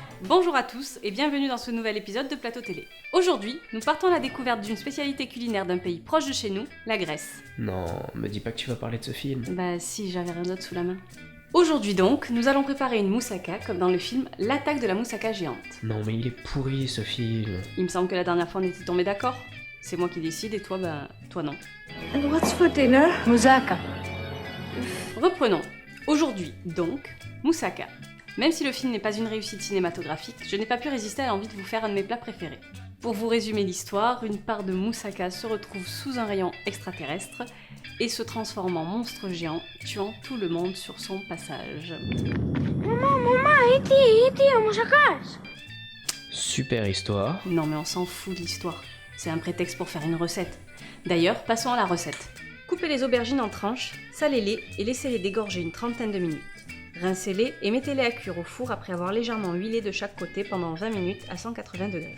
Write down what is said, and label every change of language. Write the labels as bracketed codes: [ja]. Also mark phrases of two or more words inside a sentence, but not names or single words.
[fr] Bonjour à tous et bienvenue dans ce nouvel épisode de Plateau Télé. Aujourd'hui, nous partons à la découverte d'une spécialité culinaire d'un pays proche de chez nous, la Grèce. Non, me dis pas que tu vas parler de ce film. Bah si, j'avais rien d'autre sous la main. Aujourd'hui donc, nous allons préparer une moussaka comme dans le film L'attaque de la moussaka géante. Non mais il est pourri ce film. Il me semble que la dernière fois on était tombés d'accord. C'est moi qui décide et toi, toi non. [en] And what's for dinner? Moussaka. [fr] Reprenons. Aujourd'hui donc, moussaka. Même si le film n'est pas une réussite cinématographique, je n'ai pas pu résister à l'envie de vous faire un de mes plats préférés. Pour vous résumer l'histoire, une part de moussaka se retrouve sous un rayon extraterrestre et se transforme en monstre géant, tuant tout le monde sur son passage. Maman, [el] iti ο μουσακάς. [fr] Super histoire. Non mais on s'en fout de l'histoire, c'est un prétexte pour faire une recette. D'ailleurs, passons à la recette. Coupez les aubergines en tranches, salez-les et laissez-les dégorger une trentaine de minutes. Rincez-les et mettez-les à cuire au four après avoir légèrement huilé de chaque côté pendant 20 minutes à 180 degrés.